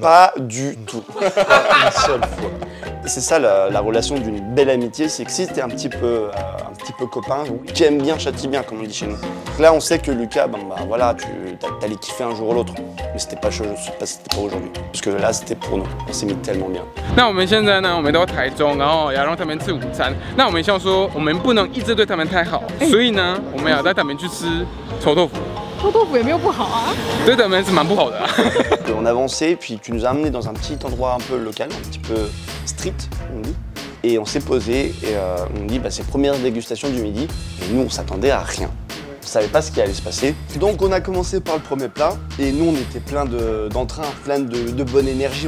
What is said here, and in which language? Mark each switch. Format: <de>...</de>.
<fr>Pas du tout. Une seule fois. Et c'est ça la relation d'une belle amitié, c'est que si t'es un petit peu copain, qui aime bien châtie bien, comme on dit chez nous. Donc là, on sait que Lucas, voilà, t'allais kiffer un jour ou l'autre, mais c'était pas aujourd'hui. Parce que là, c'était pour nous. On s'est mis tellement bien.</fr> <zh>那我们现在呢，我们到台中，然后要让他们吃午餐。那我们想说，我们不能一直对他们太好，所以呢，我们要带他们去吃臭豆腐。臭豆腐也没有不好啊。对他们是蛮不好的。</zh> <fr>On avançait, puis tu nous as amenés dans un petit endroit un peu local, un petit peu street, on dit. Et on s'est posé et on dit c'est première dégustation du midi. Et nous, on s'attendait à rien. On savait pas ce qui allait se passer. Donc on a commencé par le premier plat et nous on était plein d'entrain, plein de bonne énergie.</fr>